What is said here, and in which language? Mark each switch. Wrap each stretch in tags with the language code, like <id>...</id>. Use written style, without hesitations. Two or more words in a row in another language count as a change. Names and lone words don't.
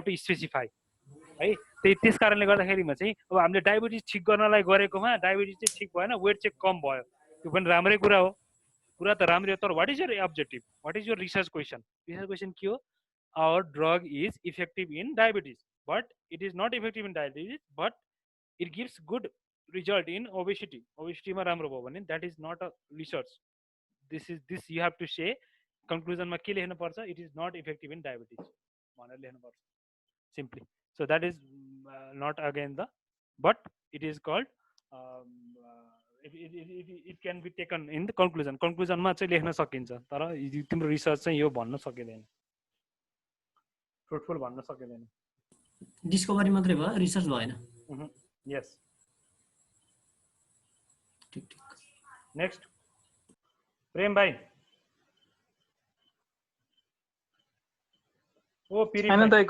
<en>to specify</en> <ne>है त्यस कारणले गर्दाखेरिमा चाहिँ अब हामीले डायबिटिज ठिक गर्नलाई गरेकोमा डायबिटिज चाहिँ ठिक भएन वेट चाहिँ कम भयो त्यो पनि राम्रै कुरा हो कुरा त राम्रै हो</ne> <en>तर what is your objective what is your research question</en> <ne>के हो</ne> <en>our drug is effective in diabetes but it is not effective in diabetes but it gives good result in obesity</en> <ne>मा राम्रो भयो भने</ne> <en>that is not a research this you have to say conclusion</en> <ne>मा के लेख्नु पर्छ</ne> <en>it is not effective in diabetes</en> <ne>भनेर लेख्नु पर्छ</ne> <en>simply so that is not again the but it is called it can be taken in the conclusion</en> <ne>मा चाहिँ लेख्न सकिन्छ तर तिम्रो</ne> <en>research</en> <ne>चाहिँ यो भन्न सकिँदैन</ne> <en>fruitful</en> <ne>भन्न सकिँदैन डिस्कभरी मात्रै भयो रिसर्च भएन</ne> <en>यस</en> <ne>ठीक ठीक नेक्स्ट प्रेम भाइ ओ पिरी हैन त</ne>